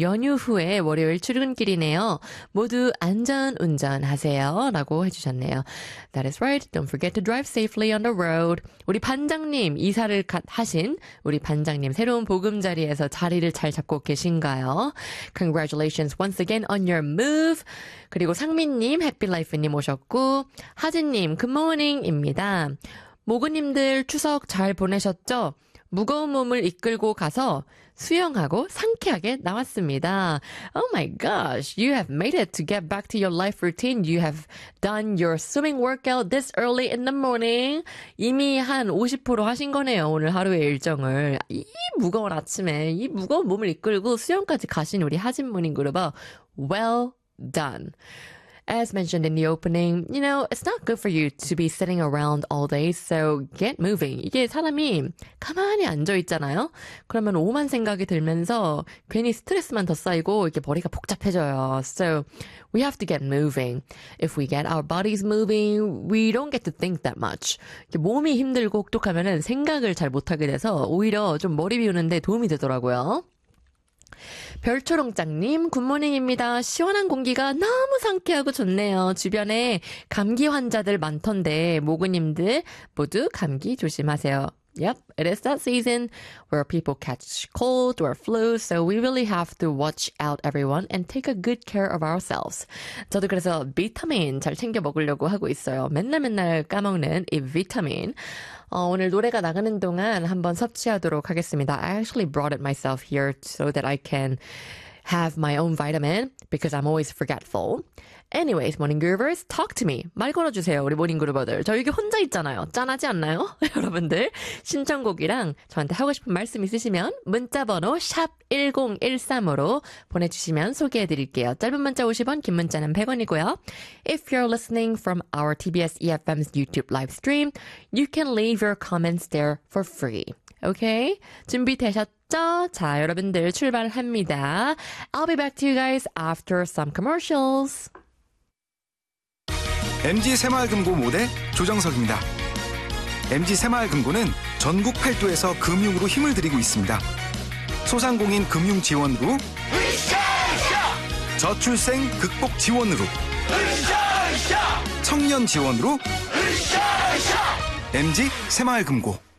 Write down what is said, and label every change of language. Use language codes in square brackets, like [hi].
[ko] 연휴 후에 월요일 출근길이네요. 모두 안전 운전하세요. 라고 해주셨네요. [en] That is right. Don't forget to drive safely on the road. [ko] 우리 반장님, 이사를 하신 우리 반장님, 새로운 보금자리에서 자리를 잘 잡고 계신가요? [en] Congratulations once again on your move. [ko] 그리고 상민님, 해피라이프님 오셨고, [en] 하진님, Good morning. [ko] 입니다. 모그님들 추석 잘 보내셨죠? 무거운 몸을 이끌고 가서 수영하고 상쾌하게 나왔습니다. [en] Oh my gosh, you have made it to get back to your life routine. You have done your swimming workout this early in the morning. [ko] 이미 한50% 하신 거네요, 오늘 하루의 일정을. 이 무거운 아침에 이 무거운 몸을 이끌고 수영까지 가신 우리 하진 모닝 그룹아, [en] well done. As mentioned in the opening, you know, it's not good for you to be sitting around all day, so get moving. [ko] 이게 사람이 가만히 앉아있잖아요? 그러면 오만 생각이 들면서 괜히 스트레스만 더 쌓이고 이렇게 머리가 복잡해져요. [en] So we have to get moving. If we get our bodies moving, we don't get to think that much. [ko] 이렇게 몸이 힘들고 혹독하면은 생각을 잘 못하게 돼서 오히려 좀 머리 비우는데 도움이 되더라고요. 별초롱짱님, 굿모닝입니다. 시원한 공기가 너무 상쾌하고 좋네요. 주변에 감기 환자들 많던데, 모그님들 모두 감기 조심하세요. [en] Yep, it is that season where people catch cold or flu, so we really have to watch out everyone and take a good care of ourselves. [ko] 저도 그래서 비타민 잘 챙겨 먹으려고 하고 있어요. 맨날 까먹는 이 비타민. 오늘 노래가 나가는 동안 한번 섭취하도록 하겠습니다. [en] I actually brought it myself here so that I can have my own vitamin because I'm always forgetful. Anyways, morning groovers, talk to me. [ko] 말 걸어주세요, [en] 우리 morning groover들. [ko] 저 여기 혼자 있잖아요. 짠하지 않나요? 여러분들, 신청곡이랑 저한테 하고 싶은 말씀 있으시면 문자번호 샵1013으로 보내주시면 소개해드릴게요. 짧은 문자 50원, 긴 문자는 100원이고요. [en] If you're listening from our TBS EFM's YouTube live stream, you can leave your comments there for free. [ko] Okay? 준비되셨죠? 자, 여러분들 출발합니다. [en] I'll be back to you guys after some commercials. [ko] MG 새마을금고 모대 조정석입니다. MG 새마을금고는 전국 팔도에서 금융으로 힘을 드리고 있습니다. 소상공인 금융 지원으로, 저출생 극복 지원으로, 청년 지원으로, MG 새마을금고.